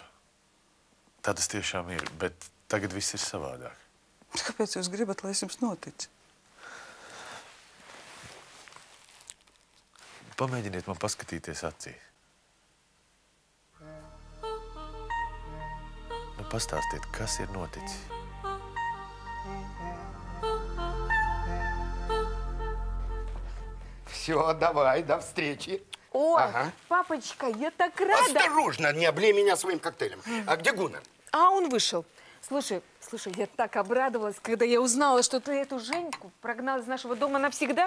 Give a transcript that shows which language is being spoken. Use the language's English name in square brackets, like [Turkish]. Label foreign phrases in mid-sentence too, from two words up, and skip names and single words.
[Latvian] Tā tas tiešām ir, bet tagad viss ir savādāk. Kāpēc jūs gribat, lai es jums noticu? Pamēģiniet man paskatīties acīs. Nu, pastāstiet, kas ir noticis. [Russian] Все, давай, до встречи. Ой, папочка, я так рада. Осторожно, не облей меня своим коктейлем. А где Гуннар? А он вышел. Слушай, я так обрадовалась, когда я узнала, что ты эту Женьку прогнал из нашего дома навсегда.